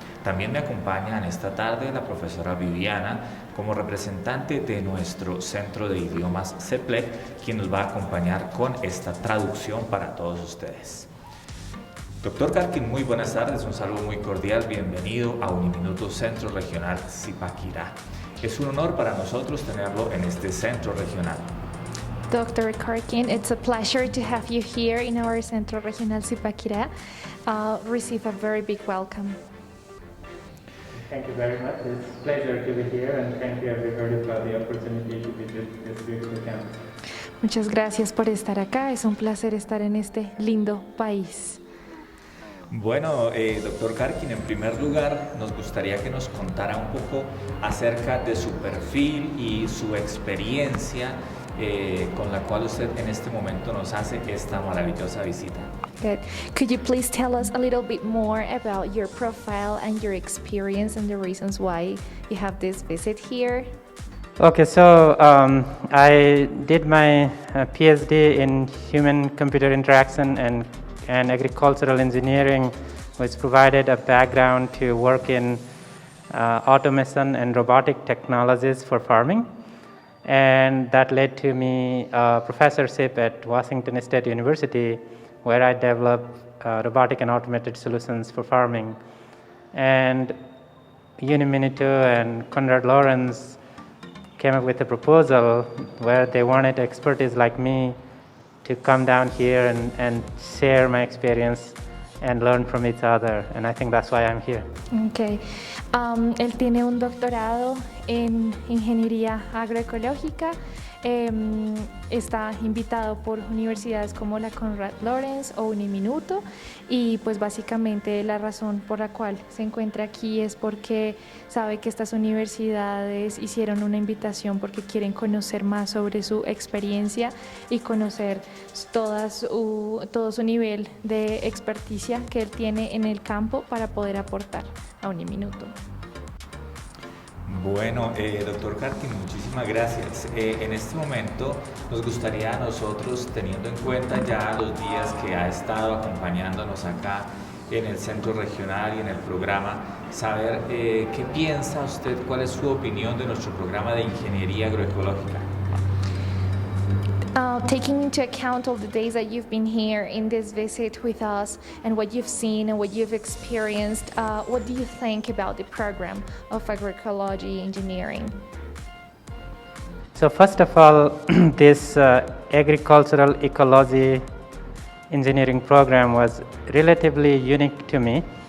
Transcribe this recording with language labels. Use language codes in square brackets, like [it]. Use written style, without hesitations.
[es] También me acompaña en esta tarde la profesora Viviana como representante de nuestro Centro de Idiomas CEPLEC, quien nos va a acompañar con esta traducción para todos ustedes. Doctor Karkee, muy buenas tardes, un saludo muy cordial, bienvenido a Uniminuto Centro Regional Zipaquirá. Es un honor para nosotros tenerlo en este centro regional. [en] Dr. Karkee, it's a pleasure to have you here in our Centro Regional Zipaquirá. Receive a very big welcome. Thank you very much. It's a pleasure to be here, and thank you everybody for the opportunity to visit this beautiful campus. [es] Muchas gracias por estar acá. Es un placer estar en este lindo país. Bueno, doctor Karkee, en primer lugar nos gustaría que nos contara un poco acerca de su perfil y su experiencia con la cual usted en este momento nos hace esta maravillosa visita. [en] Good. Could you please tell us a little bit more about your profile and your experience and the reasons why you have this visit here? Okay, so I did my PhD in human-computer interaction and agricultural engineering, which provided a background to work in automation and robotic technologies for farming. And that led to me a professorship at Washington State University, where I developed robotic and automated solutions for farming. And Uniminuto and Konrad Lorenz came up with a proposal where they wanted expertise like me to come down here and share my experience and learn from each other. And I think that's why I'm here. Okay. [es] Él tiene un doctorado en ingeniería agroecológica. Está invitado por universidades como la Konrad Lorenz o Uniminuto, y pues básicamente la razón por la cual se encuentra aquí es porque sabe que estas universidades hicieron una invitación porque quieren conocer más sobre su experiencia y conocer todo su nivel de experticia que él tiene en el campo para poder aportar a Uniminuto. Bueno, doctor Karkee, muchísimas gracias. En este momento nos gustaría a nosotros, teniendo en cuenta ya los días que ha estado acompañándonos acá en el centro regional y en el programa, saber qué piensa usted, cuál es su opinión de nuestro programa de ingeniería agroecológica. [en] Taking into account all the days that you've been here in this visit with us and what you've seen and what you've experienced, what do you think about the program of agroecology engineering? So first of all, this agricultural ecology engineering program was relatively unique to me.